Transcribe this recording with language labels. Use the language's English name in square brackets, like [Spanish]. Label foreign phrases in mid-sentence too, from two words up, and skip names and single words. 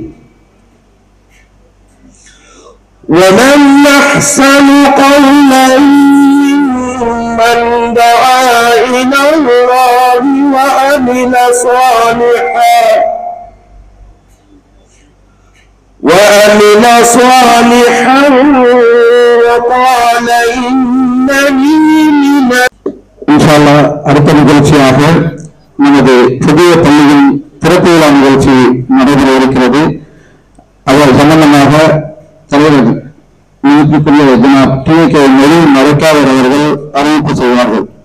[Arabic] ومن أحسن قولا ممن دعا إلى الله وعمل صالحا وقال إنني من [Tamil] இன்ஷால்லா அடுத்த நிகழ்ச்சியாக நமது புதிய பள்ளியின் திறப்பு விழா நிகழ்ச்சி நடைபெற இருக்கிறது. அதன் சம்பந்தமாக தலைவர் மதிப்புக்குரிய ஜனாப் டி.கே. நெறி மறைக்காதர் அவர்கள் அறிவிப்பு செய்வார்கள்.